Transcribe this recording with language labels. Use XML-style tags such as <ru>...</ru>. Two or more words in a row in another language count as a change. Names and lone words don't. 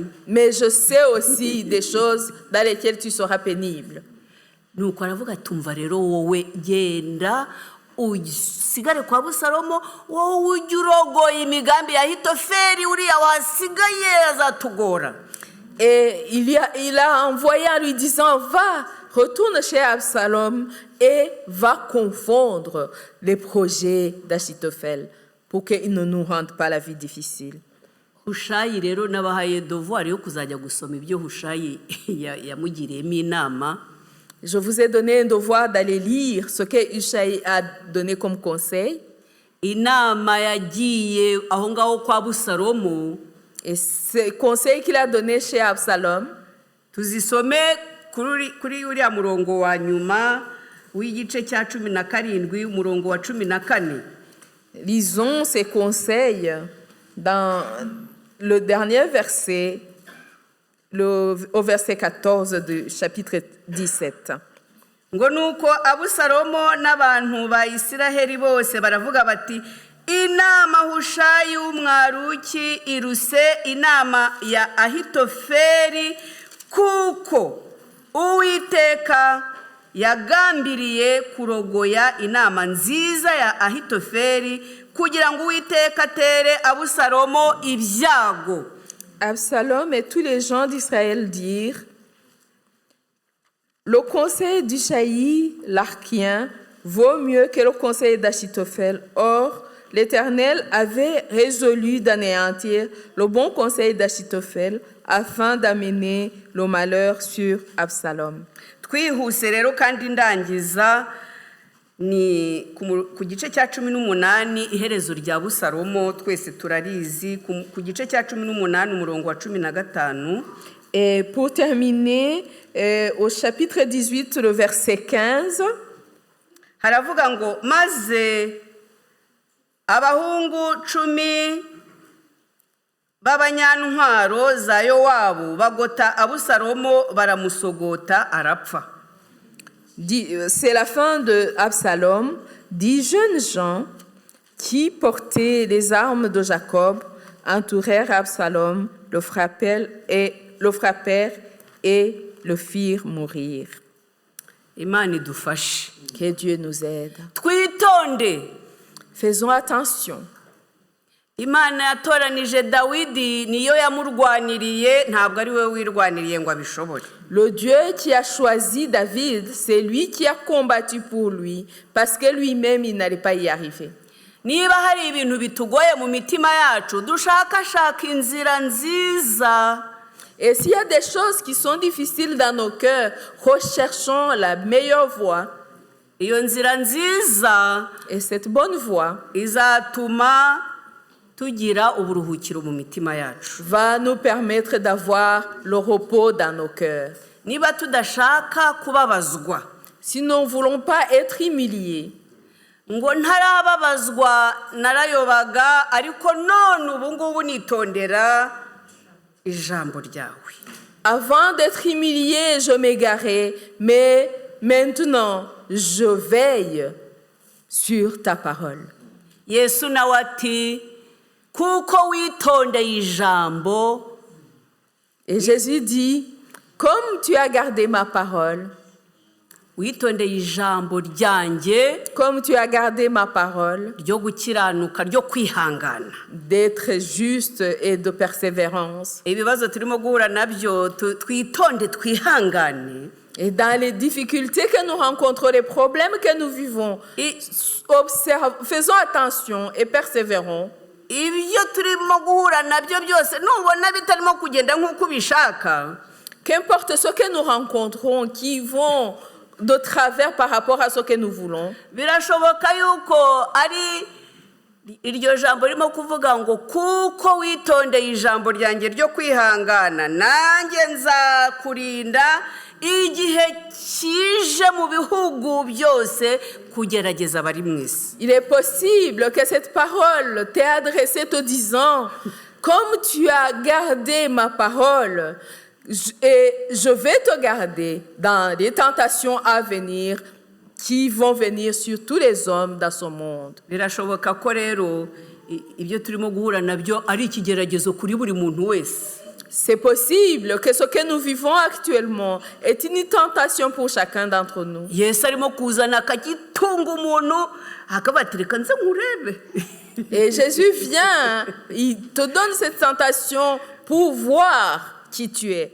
<fr>Mais je sais aussi des choses dans lesquelles tu seras pénible.</fr> <rw>Nuko aravuga ati umva rero wowe genda usigare kwa Abusalomu, wowe ujye urogoye imigambi ya Ahitofeli, uriya wasigaye azatugora.</rw> <fr>Et il a envoyé en lui disant, va, retourne chez Absalom et va confondre les projets d'Achitophel pour qu'il ne nous rende pas la vie difficile.</fr> <rw>Hushayi rero nabahaye devoir yo kuzajya gusoma ibyo Hushayi yamugiriyemo inama.</rw> <fr>Je vous ai donné un devoir d'aller lire ce que Ishaï a donné comme conseil.</fr> <rw>Inama yagiye aho ngaho kwa Abusalomu,</rw> <fr>Et ce conseil qu'il a donné chez Absalom,</fr> <rw>tuzisome kuri uriya murongo wa nyuma w'igice cya 17, umurongo wa 14.</rw> <fr>lisons ces conseils dans le dernier verset, au verset 14 du chapitre 17.</fr> <rw>Ngo nuko Abusalomu n'abantu ba Isiraheli bose baravuga bati, inama Hushayi w'umwaruki iruse inama ya Ahitofeli, kuko Uwiteka yagambiriye kurogoya inama nziza ya Ahitofeli kugira ngo Uwiteka atere Abusalomu ibyago.</rw> <fr>Absalom et tous les gens d'Israël dirent, le conseil d'Ishaï, l'Archien, vaut mieux que le conseil d'Achitophel. Or, l'Éternel avait résolu d'anéantir le bon conseil d'Achitophel afin d'amener le malheur sur Absalom.</fr> <rw>Twihuse rero kandi ndangiza ni ku gice cya 18 iherezo rya Abusalomu twese turarizi, ku gice cya 18 umurongo wa 15.</rw> <fr>Et pour terminer, au chapitre 18, le verset 15,</fr> <rw>haravuga ngo maze abahungu 10 b'abanyantwaro za Yowabu bagota Abusalomu baramusogota arapfa.</rw> <fr>c'est la fin de Absalom. 10 jeunes gens qui portaient les armes de Jacob entourèrent Absalom, le frappèrent et le firent mourir.</fr> <rw>Imana idufashe.</rw> <fr>Que Dieu nous aide.</fr> <rw>Twitonde.</rw> <fr>Faisons attention.</fr> <rw>Imana yatoranije Dawidi niyo yamurwaniriye, ntabwo ari we wirwaniriye ngo abishobore.</rw> <fr>Le Dieu qui a choisi David, c'est lui qui a combattu pour lui, parce que lui-même, il n'allait pas y arriver.</fr> <rw>niba hari ibintu bitugoye mu mitima yacu dushakashaka inzira nziza.</rw> <fr>Et s'il y a des choses qui sont difficiles dans nos cœurs, recherchons la meilleure voie.</fr> <rw>Iyo nzira nziza</rw> <fr>Et cette bonne voie</fr> <rw>izatuma tugira uburuhukiro mu mitima yacu.</rw> <fr>va nous permettre d'avoir le repos dans nos cœurs.</fr> <rw>Niba tudashaka kubabazwa,</rw> <fr>Si nous ne voulons pas être humiliés,</fr> <rw>ngo ntarababazwa narayobaga ariko none ubu ngubu nitondera ijambo ryawe.</rw> <fr>avant d'être humilié, je m'égarais, mais maintenant, je veille sur ta parole.</fr> <rw>Yesu nawe ati kuko witondeye ijambo</rw> <fr>Et Jésus dit, comme tu as gardé ma parole,</fr> <rw>witondeye ijambo ryanjye</rw> <fr>comme tu as gardé ma parole,</fr> <rw>ryo gukiranuka ryo kwihangana.</rw> <fr>d'être juste et de persévérance.</fr> <rw>Ibibazo turimo guhura nabyo twitonde twihangane.</rw> <fr>Et dans les difficultés que nous rencontrons, les problèmes que nous vivons, faisons attention et persévérons.</fr> <rw>Ibyo turimo guhura nabyo byose nubona bitarimo kugenda nk'uko ubishaka,</rw> <fr>Qu'importe ce que nous rencontrons, qui vont de travers par rapport à ce que nous voulons,</fr> <rw>birashoboka yuko ari iryo jambo ririmo kuvuga ngo kuko witondeye ijambo ryanjye ryo kwihangana nanjye nzakurinda igihe kije mu bihugu byose kugerageza abari mu isi.</rw> <fr>il est possible que cette parole t'ait adressée te disant, comme tu as gardé ma parole, et je vais te garder dans les tentations à venir qui vont venir sur tous les hommes dans ce monde.</fr> <rw>Birashoboka ko rero ibyo turimo guhura nabyo ari ikigeragezo kuri buri muntu wese.</rw> <fr>C'est possible que ce que nous vivons actuellement est une tentation pour chacun d'entre nous.</fr> <rw>Yesu arimo kuzana akagitunga umuntu akaba ati reka nze nkurebe.</rw> <fr>Et Jésus vient, il te donne cette tentation pour voir qui tu es.</fr>